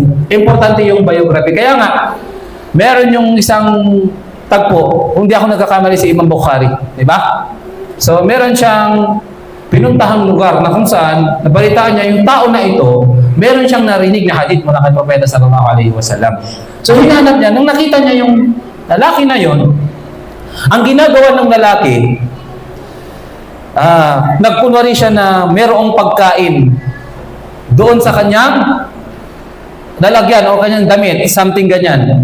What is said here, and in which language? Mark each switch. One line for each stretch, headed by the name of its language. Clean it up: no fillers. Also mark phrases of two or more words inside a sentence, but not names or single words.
Filipino: Importante yung biography. Kaya nga, meron yung isang tagpo, hindi ako nagkakamali si Imam Bukhari. Di ba? So, meron siyang pinuntahang lugar na kung saan nabalitaan niya yung tao na ito, meron siyang narinig na hadith mula kay Propeta
Arabic: sallallahu alaihi wasallam.
Filipino: So hinanap niya, nung nakita niya yung lalaki na yon, ang ginagawa ng lalaki, nagkunwari siya na merong pagkain doon sa kanyang lalagyan o kanyang damit, something ganyan.